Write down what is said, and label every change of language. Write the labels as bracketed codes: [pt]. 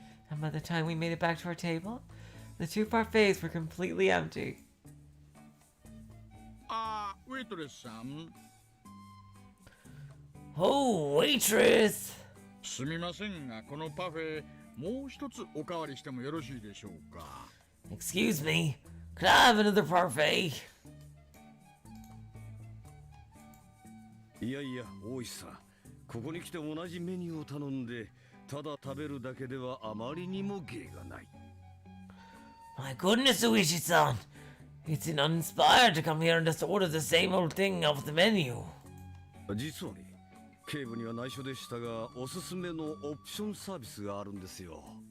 [en] And by the time we made it back to our table, the two parfaits were completely empty. [ja] あー、ウェイトレスさん。 [en] Oh, waitress! [ja] すみませんが、このパフェもう一つおかわりしてもよろしいでしょうか。 [en] Excuse me, could I have another parfait? [ja] いやいや、大石さん、ここに来て同じメニューを頼んで、ただ食べるだけではあまりにも芸がない。 [en] My goodness, Uishi-san! It's uninspired to come here and just order the same old thing off the menu. [ja] 実はね、警部には内緒でしたが、おすすめのオプションサービスがあるんですよ。